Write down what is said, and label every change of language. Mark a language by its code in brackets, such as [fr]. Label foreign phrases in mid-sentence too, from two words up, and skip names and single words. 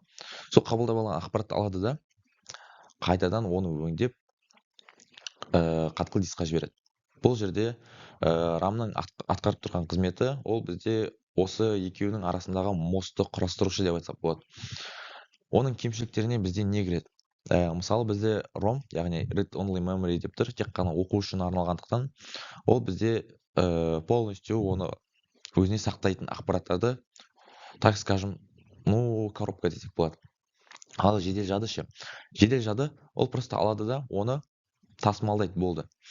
[kk] Сол қабылдап алған ақпаратты алады да қайтадан оны өңдеп қатқыл дискқа жібереді. Бұл жерде рамның атқарып тұрған қызметі ол бізде осы екеуінің арасындағы мостты құрастырушы деп айтсақ болады. Оның кемшіліктеріне бізде не кіреді? Мысалы бізде ROM, яғни [en] read only memory [kk] деп тұр, тек қана оқу үшін арналғандықтан, ол бізде полностью оны өзіне сақтайтын ақпараттарды, [ru] так скажем, [kk] коробка десек болады. Ал жедел жады ше? Жедел жады ол просто алады да оны тасымалдайды, болды.